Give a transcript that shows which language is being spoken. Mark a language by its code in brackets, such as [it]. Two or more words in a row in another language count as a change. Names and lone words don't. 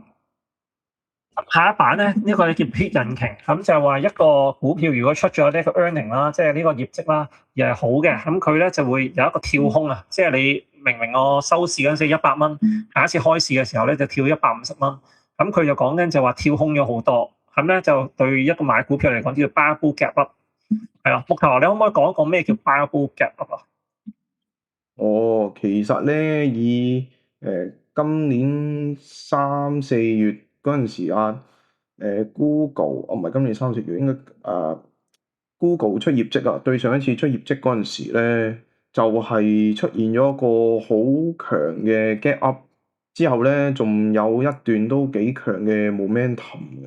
[yue] 下一版咧，呢個叫 Pit 引擎，咁就係話一個股票如果出咗呢個 earning 啦，即係呢個業績啦，而係好嘅，咁佢咧就會有一個跳空啊，即係你明明我收市嗰陣時100蚊，下一次開市嘅時候咧就跳150蚊，咁佢就講緊就話跳空咗好多。咁咧就對一個買股票嚟講叫做 [en] barbell gap up， [yue] 係啊。木頭，你可唔可以講一講咩叫 [en] barbell gap up [yue] 啊？其實咧以今年3、4月嗰陣時啊，Google 唔係今年3、4月應該Google 出業績啊，對上一次出業績嗰陣時咧，就係出現咗一個好強嘅 [en] gap up， [yue] 之後咧仲有一段都幾強嘅 momentum 嘅。